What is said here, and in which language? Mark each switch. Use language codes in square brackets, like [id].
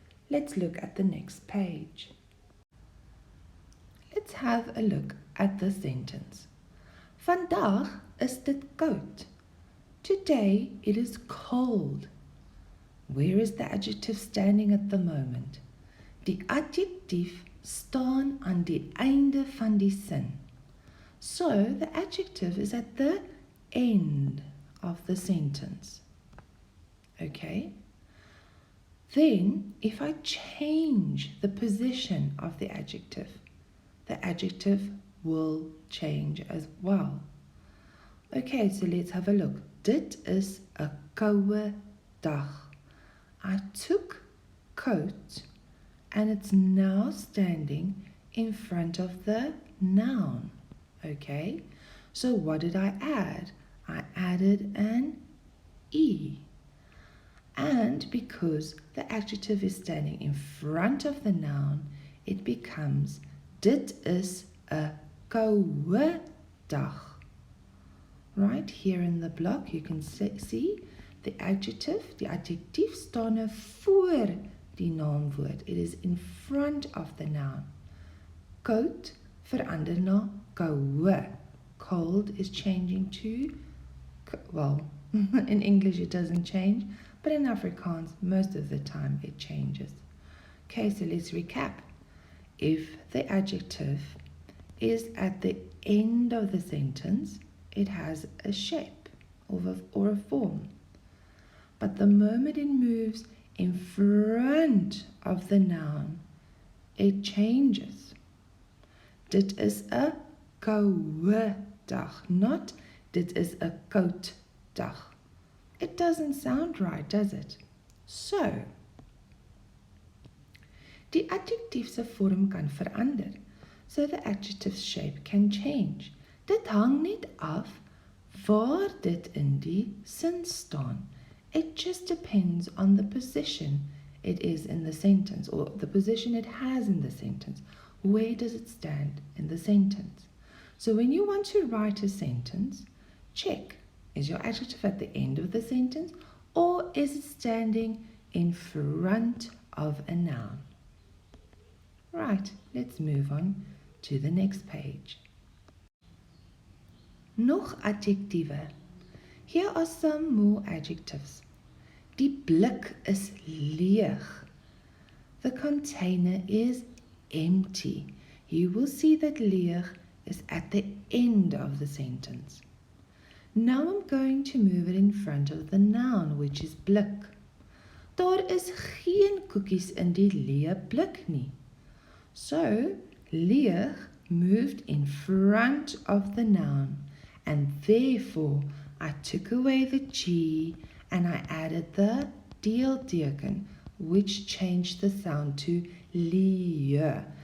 [en] Let's look at the next page. Let's have a look at the sentence. [af] Vandag is dit koud. [en] Today it is cold. Where is the adjective standing at the moment? [af] Die adjektief staan aan die einde van die sin. [en] So the adjective is at the end of the sentence. Okay? Then, if I change the position of the adjective will change as well. Okay, so let's have a look. [af] Dit is 'n koue dag. [en] I took coat and it's now standing in front of the noun. Okay, so what did I add? I added an E. And because the adjective is standing in front of the noun, it becomes [af] dit is 'n koue dag. [en] Right here in the block, you can see the [af] adjectief staan nou voor die naamwoord. [en] It is in front of the noun. [af] Koud verander na koue. [en] Cold is changing to, well, in English it doesn't change, but in Afrikaans, most of the time it changes. Okay, so let's recap. If the adjective is at the end of the sentence, it has a shape or a form. But the moment it moves in front of the noun, it changes. [af] Dit is 'n koue dag, not dit is 'n koud dag. [en] It doesn't sound right, does it? [af] So, die adjektief se vorm kan verander, [en] so the adjective's shape can change. [af] Dit hang net af waar dit in die sin staan. [en] It just depends on the position it is in the sentence, or the position it has in the sentence. Where does it stand in the sentence? So when you want to write a sentence, check, is your adjective at the end of the sentence, or is it standing in front of a noun? Right, let's move on to the next page. [af] Nog adjektiewe. [en] Here are some more adjectives. [af] Die blik is leeg. [en] The container is empty. You will see that leeg is at the end of the sentence. Now I'm going to move it in front of the noun, which is blik. [af] Daar is geen koekies in die leë blik nie. [en] So, leeg moved in front of the noun, and therefore I took away the G and I added the deelteken, which changed the sound to leë.